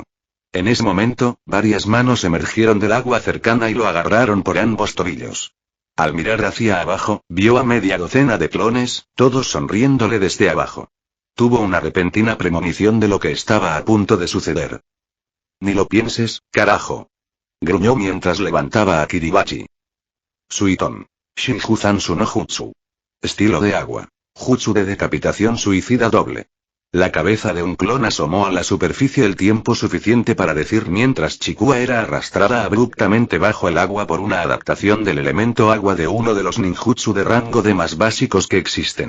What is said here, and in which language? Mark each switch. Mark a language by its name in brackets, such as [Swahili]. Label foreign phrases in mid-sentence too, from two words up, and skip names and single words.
[Spanish] En ese momento, varias manos emergieron del agua cercana y lo agarraron por ambos tobillos. Al mirar hacia abajo, vio a media docena de clones, todos sonriéndole desde abajo. Tuvo una repentina premonición de lo que estaba a punto de suceder. Ni lo pienses, carajo. Gruñó mientras levantaba a Kiribachi. [Japanese] 水遁・心中斬首の術. [Spanish] Estilo de agua. Jutsu de decapitación suicida doble. La cabeza de un clon asomó a la superficie el tiempo suficiente para decir mientras Chikua era arrastrada abruptamente bajo el agua por una adaptación del elemento agua de uno de los ninjutsu de rango D más básicos que existen.